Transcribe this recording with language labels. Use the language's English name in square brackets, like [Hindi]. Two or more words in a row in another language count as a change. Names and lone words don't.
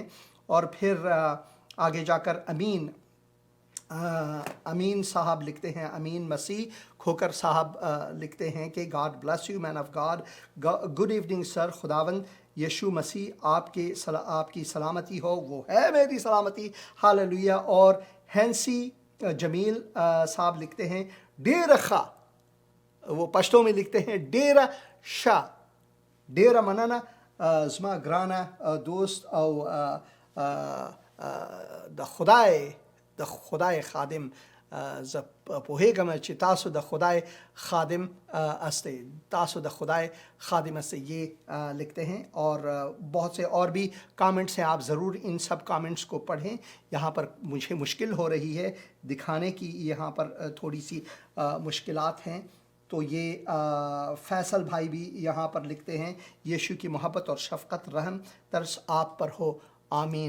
[Urdu] اور پھر آگے جا کر امین صاحب لکھتے ہیں، امین مسیح کھوکر صاحب لکھتے ہیں کہ [English] God bless you man of God, good evening sir, [Urdu] خداوند یشوع مسیح آپ کی سلامتی ہو، وہ ہے میری سلامتی، ہاللویہ۔ اور ہینسی جمیل صاحب لکھتے ہیں ڈیر خا، وہ پشتوں میں لکھتے ہیں ڈیر شا، [Pashto] ڈیر منانا زما گرانا دوست او د خدای خادم ز پوهیږم چې تاسو د خدای خادم استے، تاسو د خدای خادم استے، [Urdu] یہ لکھتے ہیں۔ اور بہت سے اور بھی کامنٹس ہیں، آپ ضرور ان سب کامنٹس کو پڑھیں۔ یہاں پر مجھے مشکل ہو رہی ہے دکھانے کی، یہاں پر تھوڑی سی مشکلات ہیں۔ تو یہ فیصل بھائی بھی یہاں پر لکھتے ہیں یشوع کی محبت اور شفقت رحم ترس آپ پر ہو، آمین۔